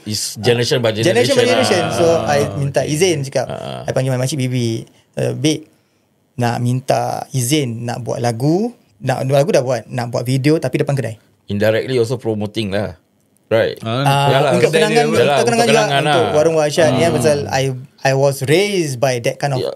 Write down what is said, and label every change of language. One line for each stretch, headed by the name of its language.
English: is generation by generation. So I
Malay: minta izin cakap, I panggil my makcik bibi, Bik nak minta izin nak buat lagu. Lagu dah buat, nak buat video tapi depan kedai.
English: Indirectly also promoting
Malay: lah.
English: Right.
Malay: Untuk kenangan juga untuk warung Wak Arsyad ni pasal
English: I was raised by that kind of